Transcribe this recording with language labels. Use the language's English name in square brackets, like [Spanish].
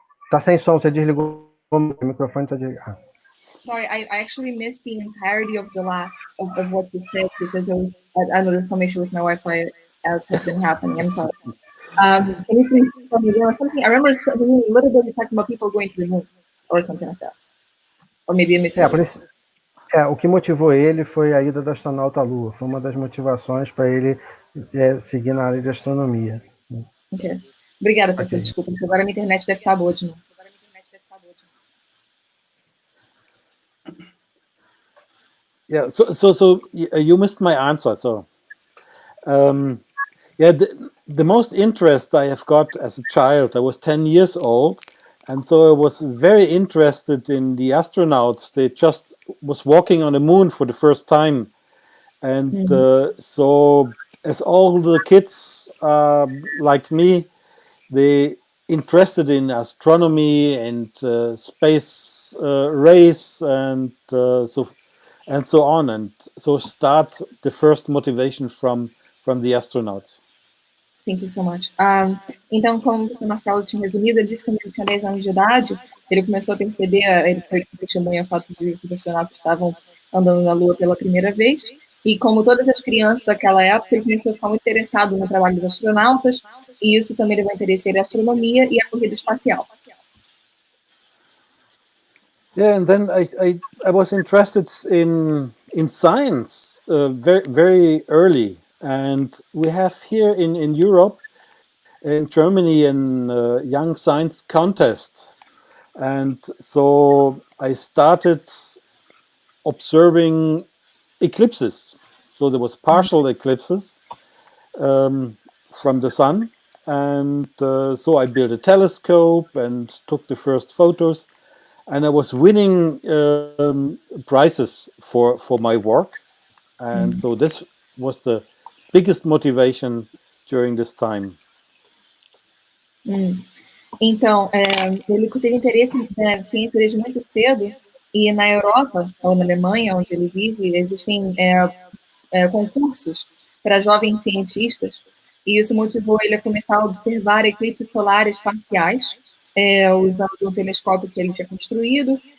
[Portuguese] Tá sem som, você desligou o microfone, tá desligado. [English] Sorry, I actually missed the entirety of the last of what you said because it was I know there's some issue with my Wi-Fi as has been happening. I'm sorry. Can you please tell me again something? I remember a little bit talking about people going to the moon or something like that. Or maybe I missed [Portuguese] o que motivou ele foi a ida do astronauta à Lua. Foi uma das motivações para ele seguir na área de astronomia. Ok. Obrigada, professor. Okay. Desculpa, porque agora a minha internet deve estar boa de novo. [English] Yeah, so you missed my answer. So, yeah, the most interest I have got as a child, I was 10 years old, and so I was very interested in the astronauts. They just was walking on the moon for the first time, and so as all the kids like me, they interested in astronomy and space race and so on, and so start the first motivation from the astronauts. Thank you so much. [Portuguese] Então, como o professor Marcelo tinha resumido, ele disse que quando ele tinha 10 anos de idade, ele começou a perceber, ele foi testemunha o fato de que os astronautas estavam andando na Lua pela primeira vez, e como todas as crianças daquela época, ele começou a ficar muito interessado no trabalho dos astronautas, e isso também levou interesse em astronomia e a corrida espacial. [English] Yeah, and then I was interested in science very, very early. And we have here in Europe, in Germany, a young science contest. And so I started observing eclipses. So there was partial eclipses from the sun. And so I built a telescope and took the first photos. And I was winning prizes for my work. And so this was the biggest motivation during this time. [Portuguese] Então, ele teve interesse em ciência desde muito cedo, e na Europa, ou na Alemanha, onde ele vive, existem concursos para jovens cientistas, e isso motivou ele a começar a observar eclipses solares parciais, usando um telescópio que ele tinha construído.